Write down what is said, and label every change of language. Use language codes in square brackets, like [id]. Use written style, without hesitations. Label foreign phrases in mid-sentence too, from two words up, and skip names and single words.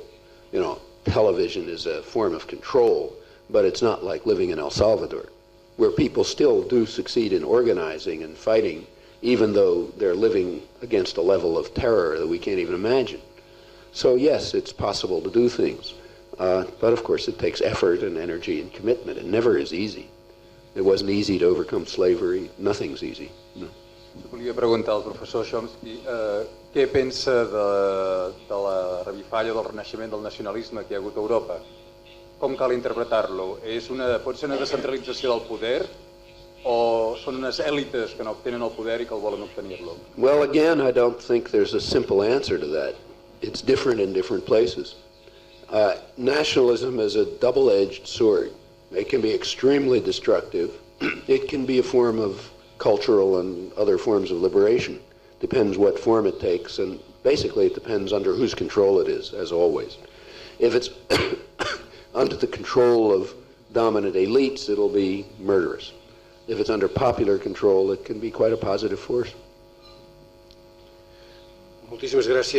[en] You know, television is a form of control, but it's not like living in El Salvador, where people still do succeed in organizing and fighting, even though they're living against a level of terror that we can't even imagine. So yes, it's possible to do things, but of course it takes effort and energy and commitment. It never is easy. It wasn't easy to overcome slavery. Nothing's easy. No. [ca] Volia preguntar al professor Chomsky què pensa de la revifalla del renaixement del nacionalisme que hi ha hagut a Europa. Com cal interpretar-lo? Pot ser una descentralització del poder o són unes èlites que no obtenen el poder i que el volen obtenir-lo? [en] Well, again, I don't think there's a simple answer to that. It's different in different places. Nationalism is a double-edged sword. It can be extremely destructive. It can be a form of cultural and other forms of liberation. Depends what form it takes, and basically it depends under whose control it is, as always. If it's under the control of dominant elites, it'll be murderous. If it's under popular control, it can be quite a positive force. [ca] Moltíssimes gràcies.